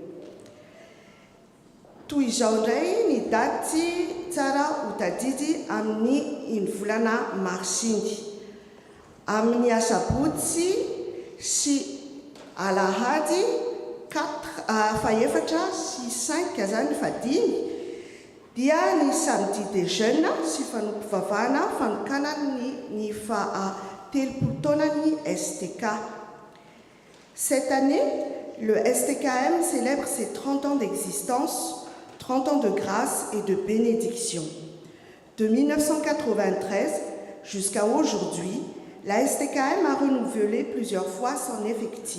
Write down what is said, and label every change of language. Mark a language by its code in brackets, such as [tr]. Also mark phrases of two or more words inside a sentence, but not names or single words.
[mg] Toy izao indray ny daty tsara ho tadidy amin'ny volana mars iny. Amin'ny asabotsy sy alahady 4 sy 5 zany fadiny dia ny [fr] samedi des jeunes [mg] sy fanompivavahana fanokana ny fa-telopolo taonan'ny STK. [fr] Cette année, le STKM célèbre ses 30 ans d'existence, 30 ans de grâce et de bénédiction. De 1993 jusqu'à aujourd'hui, la STKM a renouvelé plusieurs fois son effectif.